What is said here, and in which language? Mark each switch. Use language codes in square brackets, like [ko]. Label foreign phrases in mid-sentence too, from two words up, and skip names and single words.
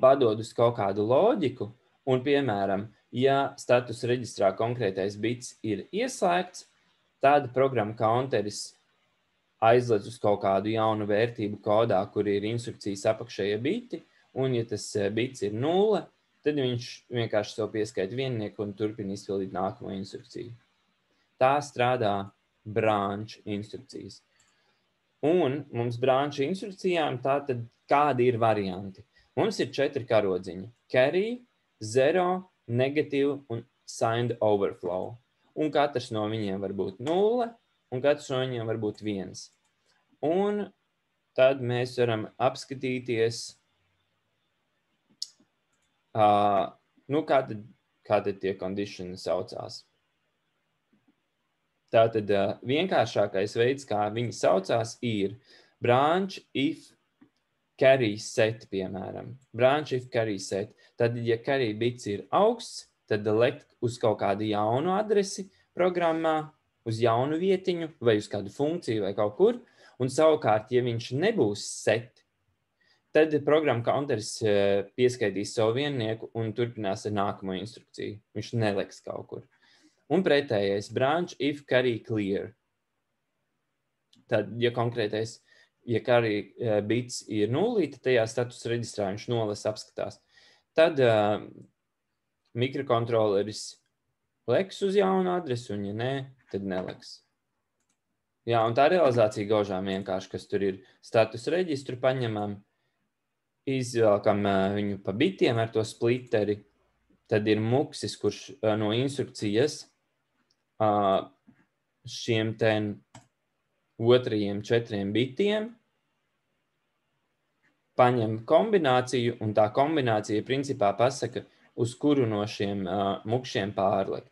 [lv] padod uz kaut kādu loģiku, un, piemēram, ja status reģistrā konkrētais bits ir ieslēgts, tad programma counteris aizlec uz kaut kādu jaunu vērtību kodā, kur ir instrukcijas apakšējie biti, un ja tas bits ir 0, tad viņš vienkārši sev pieskaita viennieku un turpina izpildīt nākamo instrukciju. Tā strādā branch instrukcijas. Un mums branch instrukcijām tātad kādi ir varianti? Mums ir 4 karodziņi – [en] carry, zero, negative un signed overflow. [lv] Un katrs no viņiem var būt 0, un katrs no viņiem var būt 1. Un tad mēs varam apskatīties, kā tad tie condition saucās. Tātad vienkāršākais veids, kā viņi saucās, ir [en] branch if carry set, [lv] piemēram. [en] Branch if carry set. [lv] Tad, ja carry bits ir augsts, tad likt uz kaut kādu jaunu adresi programmā, uz jaunu vietiņu vai uz kādu funkciju vai kaut kur. Un savukārt, ja viņš nebūs set, tad programma counteris pieskaitīs savu viennieku un turpinās ar nākamo instrukciju. Viņš neliks kaut kur. Un pretējais [en] branch if carry clear. [lv] Tad, ja konkrētais, ja carry bits ir 0, tad tajā status reģistrā viņš nolasa apskatās. Tad mikrokontroleris leks uz jaunu adresu, un ja nē, tad neliks. Jā, un tā realizācija gaužām vienkārši, kas tur ir status reģistru paņemam, izvelkam viņu pa bitiem ar to splitteri, tad ir muksis, kurš no instrukcijas šiem otrajiem 4 bitiem paņem kombināciju, un tā kombinācija principā pasaka, uz kuru no šiem mukšiem pārlikt.